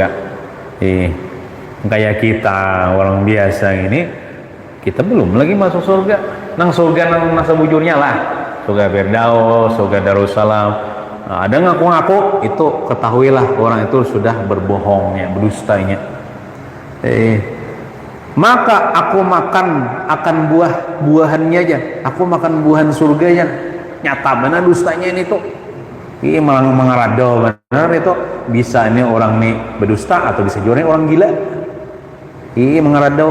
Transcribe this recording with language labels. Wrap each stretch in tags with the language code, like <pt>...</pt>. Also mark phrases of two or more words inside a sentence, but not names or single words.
<id>Kayak kita orang biasa ini, kita belum lagi masuk surga.</id> <bjn>Nang surga nang masa bujurnya lah, surga Firdaus, surga Darussalam. Nah, ada ngaku-ngaku, itu ketahuilah orang itu sudah berbohongnya, berdustanya.</bjn> <id>Maka aku makan akan buah-buahannya aja, aku makan buahan surganya.</id> <bjn>Nyata benar dustanya ini tuh, ini mengarado benar itu.</bjn> <id>Bisa ini orang nih berdusta atau bisa juga orang gila.</id> <bjn>Ini mengarado.</bjn>